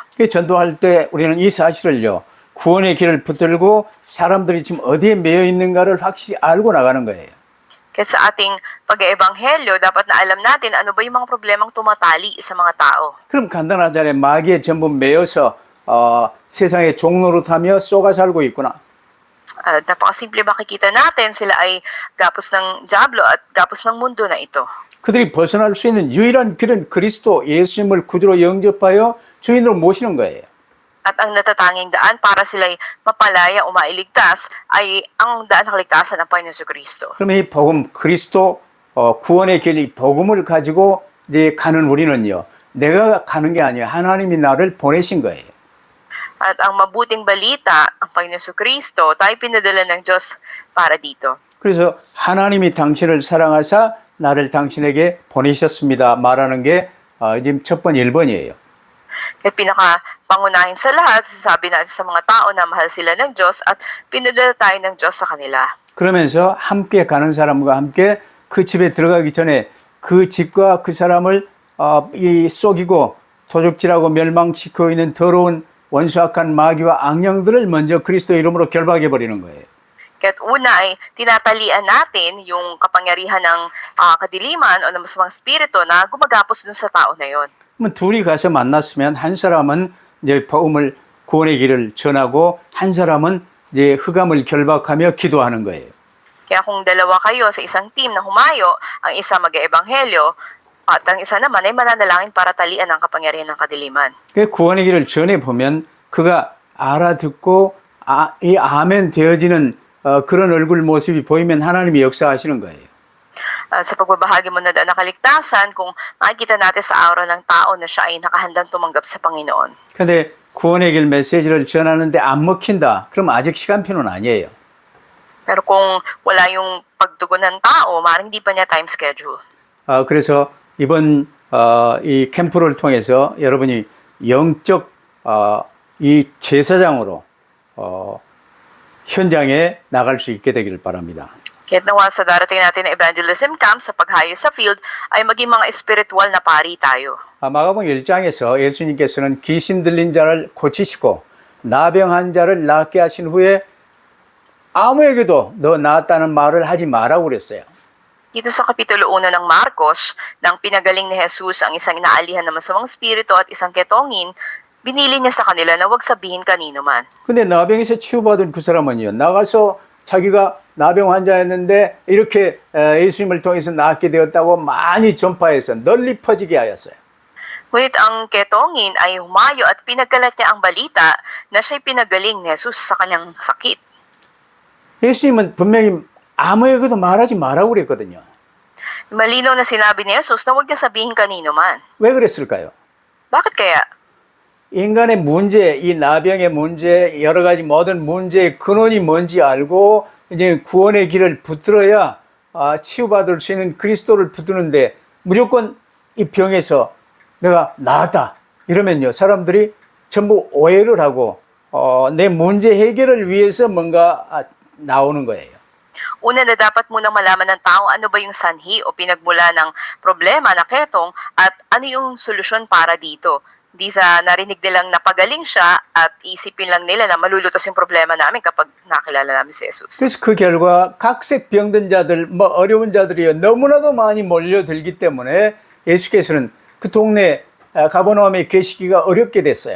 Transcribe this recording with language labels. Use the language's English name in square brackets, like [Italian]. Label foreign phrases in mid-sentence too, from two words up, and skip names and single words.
[Korean] 전도할 때 우리는 이 사실을요, 구원의 길을 붙들고 사람들이 지금 어디에 매여 있는가를 확실히 알고 나가는 거예요. [Filipino] Kaya sa ating pag-eebanghelyo, dapat na alam natin ano ba yung mga problemang tumatali sa mga tao. [Korean] 그럼 간단하잖아요. 마귀에 전부 매여서 세상의 종노릇하며 쏘가 살고 있구나. [Filipino] Napakasimple makikita natin, sila ay gapos ng Diablo at gapos ng mundo na ito. [Korean] 그들이 벗어날 수 있는 유일한 길은 그리스도 예수님을 구주로 영접하여 주인으로 모시는 거예요. [Filipino] At ang natatanging daan para sila'y mapalaya o mailigtas ay ang daan ng kaligtasan ng Panginoon Jesucristo. [Korean] 그러면 이 복음 그리스도 구원의 길 이 복음을 가지고 이제 가는 우리는요. 내가 가는 게 아니에요. 하나님이 나를 보내신 거예요. [Filipino] At ang mabuting balita, ang Panginoon Jesucristo, tayo pinadala ng Diyos para dito. [Korean] 그래서 하나님이 당신을 사랑하사 나를 당신에게 보내셨습니다. 말하는 게 지금 첫 번 1번이에요. [Filipino] Kaya pinaka-pangunahin sa lahat, sasabi natin sa mga tao na mahal sila ng Diyos at pinadala tayo ng Diyos sa kanila. [Korean] 그러면서 함께 가는 사람과 함께 그 집에 들어가기 전에 그 집과 그 사람을 속이고 도적질하고 멸망시키고 있는 더러운 원수악한 마귀와 악령들을 먼저 그리스도 이름으로 결박해 버리는 거예요. [Filipino] Kaya't una ay tinatalian natin yung kapangyarihan ng kadiliman o ng masamang spirito na gumagapos dun sa tao na yon. [Korean] 그러면 둘이 가서 만났으면 한 사람은 이제 복음을 구원의 길을 전하고 한 사람은 이제 흑암을 결박하며 기도하는 거예요. [Filipino] Kaya kung dalawa kayo sa isang team na humayo, ang isa mag-eebanghelyo at ang isa naman ay mananalangin para talian ang kapangyarihan ng kadiliman. [Korean] 그 구원의 길을 전해 보면 그가 알아듣고 이 아멘 되어지는 그런 얼굴 모습이 보이면 하나님이 역사하시는 거예요. [Filipino] Sa pagbabahagi mo na daan ng kaligtasan, kung makikita natin sa aura ng tao na siya ay nakahandang tumanggap sa Panginoon. [Korean] 근데 구원의 길 메시지를 전하는데 안 먹힌다. 그럼 아직 시간표는 아니에요. [Filipino] Pero kung wala yung pagtugon ng tao, maaaring di pa niya [English] time schedule. [Korean] 그래서 이번 이 캠프를 통해서 여러분이 영적 이 제사장으로 현장에 나갈 수 있게 되기를 바랍니다. [Filipino] Kaya't nawa sa darating natin na [English] evangelism camp [Filipino] sa paghayo sa field ay maging mga espiritual na pari tayo. [Korean] 마가복음 1장에서 예수님께서는 귀신 들린 자를 고치시고 나병한 자를 낫게 하신 후에 아무에게도 너 나았다는 말을 하지 말라고 그랬어요. [Filipino] Dito sa Kapitulo 1 ng Marcos, nang pinagaling ni Jesus ang isang inaalihan ng masamang spirito at isang ketongin, binili niya sa kanila na huwag sabihin kanino man. [Korean] 근데 나병에서 치유받은 그 사람은요, 나가서 자기가 나병 환자였는데 이렇게 예수님을 통해서 낫게 되었다고 많이 전파해서 널리 퍼지게 하였어요. [Filipino] Ngunit ang ketongin ay humayo at pinagkalat niya ang balita na siya'y pinagaling ni Jesus sa kanyang sakit. [Korean] 예수님은 분명히 아무에게도 말하지 말라고 그랬거든요. [Filipino] Malinaw na sinabi ni Jesus na huwag niya sabihin kanino man. [Korean] 왜 그랬을까요? [Filipino] Bakit kaya? [Korean] 인간의 문제, 이 나병의 문제, 여러 가지 모든 문제의 근원이 뭔지 알고 이제 구원의 길을 붙들어야 치유받을 수 있는 그리스도를 붙드는데 무조건 이 병에서 내가 나았다 이러면요 사람들이 전부 오해를 하고 내 문제 해결을 위해서 뭔가 나오는 거예요. [Filipino] Una na dapat munang malaman ng tao ano ba yung sanhi o pinagmula ng problema na ketong at ano yung solusyon para dito. Di sa narinig nilang napagaling siya at isipin lang nila na malulutos yung problema namin kapag nakilala namin si Jesus. [Korean] 그래서 그 결과 각색 병든 자들, 뭐 어려운 자들이 너무나도 많이 몰려들기 때문에 예수께서는 그 동네 가버나움에 계시기가 어렵게 됐어요.